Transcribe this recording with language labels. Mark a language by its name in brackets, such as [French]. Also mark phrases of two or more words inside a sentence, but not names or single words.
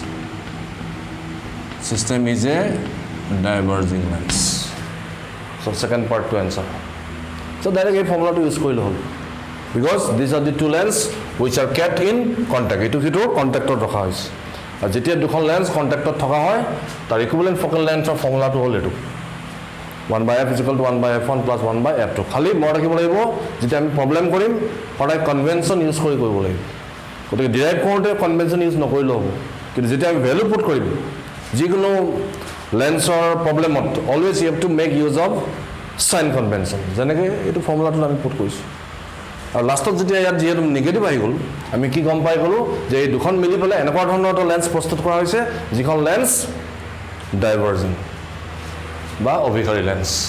[English] System is a diverging lens. So second part to answer. So direct a formula to use [Assamese] ক'লে হ'ল. [English] Because these are the two lenses which are kept in contact. [Assamese] এইটো কিটো কণ্টেক্ট অত ৰখা হৈছে। আৰু যেতিয়া দুখন [English] lens contact [Assamese] অত থকা হয়, তাৰ [English] equivalent focal length [Assamese] অৰ ফৰ্মুলা টো হ'ল এইটো. [English] 1 by f is equal to 1 by f1 plus 1 by f2. [Assamese] খালি মই ৰাখিব লাগিব যেতিয়া আমি প্ৰব্লেম কৰিম সদায় [English] convention use [Assamese] কৰি কৰিব লাগিব. গতিকে ডিৰাইভ কৰোঁতে [English] convention use [Assamese] নকৰিলেও হ'ব কিন্তু যেতিয়া আমি [English] value put [Assamese] কৰিম যিকোনো লেন্সৰ প্ৰব্লেমত [English] always you have to make use of sign convention যেনেকৈ এইটো ফৰ্মুলাটো আমি পুট কৰিছোঁ [Assamese] আৰু লাষ্টত যেতিয়া ইয়াত যিহেতু নিগেটিভ আহি গ'ল আমি কি গম পাই গ'লোঁ যে এই দুখন মিলি পেলাই এনেকুৱা ধৰণৰ এটা লেন্স প্ৰস্তুত কৰা হৈছে যিখন লেন্স ডাইভাৰ্জিং বা অভিকাৰী লেন্স